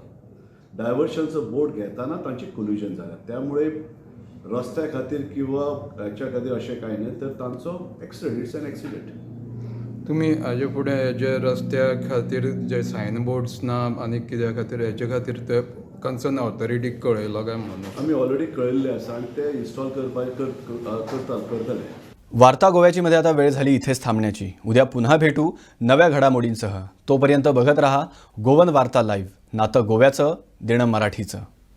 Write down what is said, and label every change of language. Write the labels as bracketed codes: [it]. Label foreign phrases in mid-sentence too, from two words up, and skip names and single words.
[kok] डायवर्शनचो बोर्ड घेताना तांची कोल्युजन जाल्या, त्यामुळे रस्त्या खातीर किंवा हाच्या खातीर अशें कांय न्ही, तर तांचो एक्सिडेंट, [en] It's an accident. [kok] तुमी हाजे फुडें जे रस्त्या खातीर जे सायनबोर्ड्स ना आनी कित्या खातीर हेचे खातीर ते [en] concern authority [kok] कळयलो काय म्हणून? आमी ऑलरेडी कळयल्ले आसा आनी ते इन्स्टॉल करतले. [mr] वार्ता गोव्याची मध्ये आता वेळ झाली इथेच थांबण्याची. उद्या पुन्हा भेटू नव्या घडामोडींसह. तोपर्यंत बघत रहा गोवन वार्ता लाईव्ह, नातं गोव्याचं देणं मराठीचं.